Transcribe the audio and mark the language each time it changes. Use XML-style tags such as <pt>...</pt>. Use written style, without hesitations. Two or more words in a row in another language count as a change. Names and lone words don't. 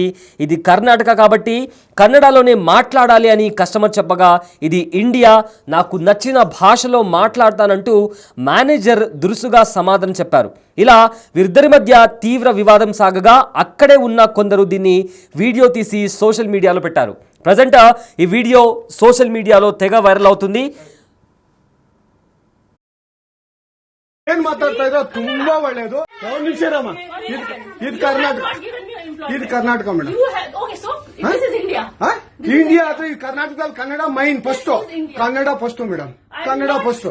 <te>ఇది కర్ణాటక కాబట్టి కన్నడలోనే మాట్లాడాలి అని కస్టమర్ చెప్పగా, ఇది ఇండియా, నాకు నచ్చిన భాషలో మాట్లాడతానంటూ మేనేజర్ దురుసుగా సమాధానం చెప్పారు. ఇలా వీరిద్దరి మధ్య తీవ్ర వివాదం సాగగా అక్కడే ఉన్న కొందరు దీన్ని వీడియో తీసి సోషల్ మీడియాలో పెట్టారు. ప్రజెంట్ ఈ వీడియో సోషల్ మీడియాలో తెగ వైరల్ అవుతుంది.</te> <kn>ಏನ್ ಮಾತಾಡ್ತಾ ಇದ್ರೆ ತುಂಬಾ ಒಳ್ಳೇದು. ಒಂದು ನಿಮಿಷ ರಾಮ, ಇದು ಕರ್ನಾಟಕ, ಇದು ಕರ್ನಾಟಕ ಮೇಡಮ್. ಇಂಡಿಯಾ ಅಥವಾ ಈ ಕರ್ನಾಟಕದಲ್ಲಿ ಕನ್ನಡ ಮೈನ್ ಫಸ್ಟ್, ಕನ್ನಡ ಫಸ್ಟ್ ಮೇಡಮ್, ಕನ್ನಡ ಫಸ್ಟ್.</kn>